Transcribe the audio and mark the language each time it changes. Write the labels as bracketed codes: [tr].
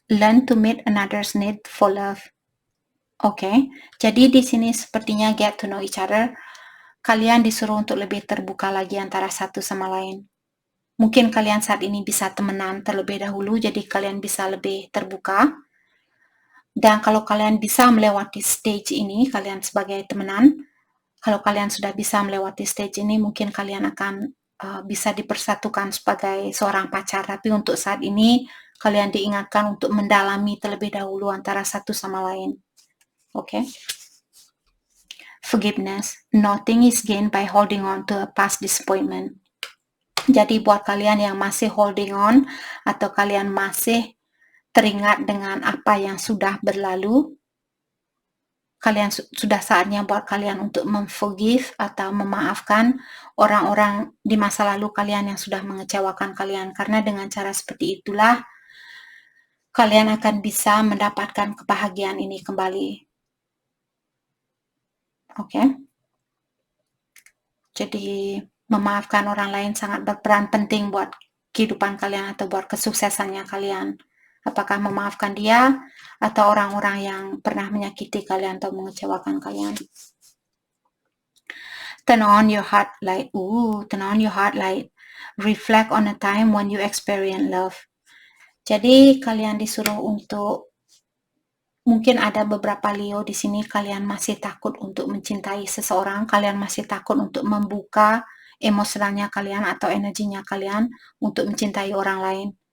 [en] Learn to meet another's need for love. [id] Oke, jadi di sini sepertinya [en] get to know each other. [id] Kalian disuruh untuk lebih terbuka lagi antara satu sama lain. Mungkin kalian saat ini bisa temenan terlebih dahulu, jadi kalian bisa lebih terbuka. Dan kalau kalian bisa melewati stage ini, kalian sebagai temenan, kalau kalian sudah bisa melewati stage ini, mungkin kalian akan bisa dipersatukan sebagai seorang pacar. Tapi untuk saat ini, kalian diingatkan untuk mendalami terlebih dahulu antara satu sama lain. Oke? Forgiveness. [en] Nothing is gained by holding on to a past disappointment. [id] Jadi buat kalian yang masih holding on atau kalian masih teringat dengan apa yang sudah berlalu, kalian sudah saatnya buat kalian untuk memforgive atau memaafkan orang-orang di masa lalu kalian yang sudah mengecewakan kalian. Karena dengan cara seperti itulah kalian akan bisa mendapatkan kebahagiaan ini kembali. Oke? Jadi memaafkan orang lain sangat berperan penting buat kehidupan kalian atau buat kesuksesannya kalian. Apakah memaafkan dia atau orang-orang yang pernah menyakiti kalian atau mengecewakan kalian. [en] Turn on your heart light. Turn on your heart light. Reflect on a time when you experience love. [id] Jadi kalian disuruh untuk, mungkin ada beberapa Leo di sini, kalian masih takut untuk mencintai seseorang, kalian masih takut untuk membuka emosionalnya kalian atau energinya kalian untuk mencintai orang lain.